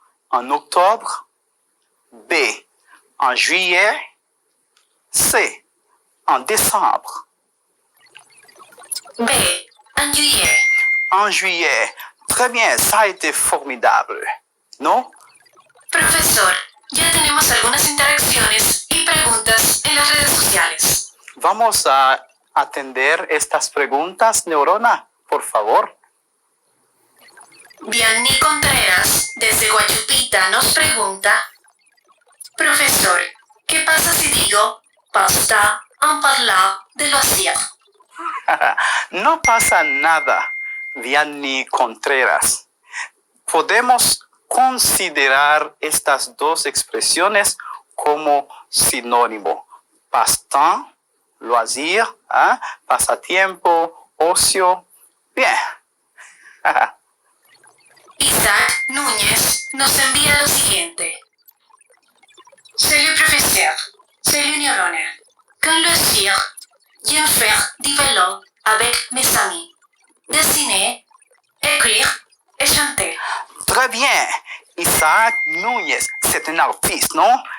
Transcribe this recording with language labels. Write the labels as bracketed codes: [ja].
[fr] En octobre. B. En juillet. C. En décembre. B. En juillet. En juillet. Très bien, ça a été formidable. [es] ¿No? Profesor, ya tenemos algunas interacciones y preguntas en las redes sociales. Vamos a atender estas preguntas, Neurona, por favor. Vianney Contreras, desde Guayupita, nos pregunta: Profesor, ¿qué pasa si digo pasta [fr] en parlant de loisir? [es] No pasa nada, Vianney Contreras. Podemos considerar estas dos expresiones como sinónimo. [fr] Passe-temps, loisir, pasatiempo, ocio. Bien. [es] Isaac Núñez nos envía lo siguiente. [fr] Salut professeur, salut Neurona. Quand loisir, j'aime faire du vélo avec mes amis. Dessiner, écrire et chanter. Très bien. Isaac Núñez, c'est un artiste, non?